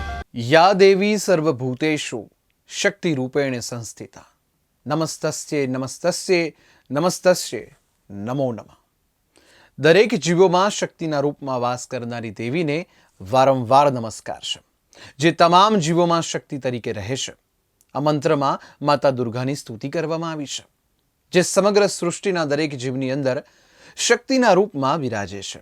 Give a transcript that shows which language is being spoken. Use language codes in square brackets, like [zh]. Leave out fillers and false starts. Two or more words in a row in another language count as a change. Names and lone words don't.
[sa] या देवी सर्वभूतेषु शक्तिरूपेण संस्थिता नमस्तस्ये नमस्तस्ये नमस्तस्ये नमो नमः। [gu] દરેક જીવોમાં શક્તિના રૂપમાં વાસ કરનારી દેવીને વારંવાર નમસ્કાર છે, જે તમામ જીવોમાં શક્તિ તરીકે રહે છે. આ મંત્રમાં માતા દુર્ગાની સ્તુતિ કરવામાં આવી છે, જે સમગ્ર સૃષ્ટિના દરેક જીવની અંદર શક્તિના રૂપમાં વિરાજે છે.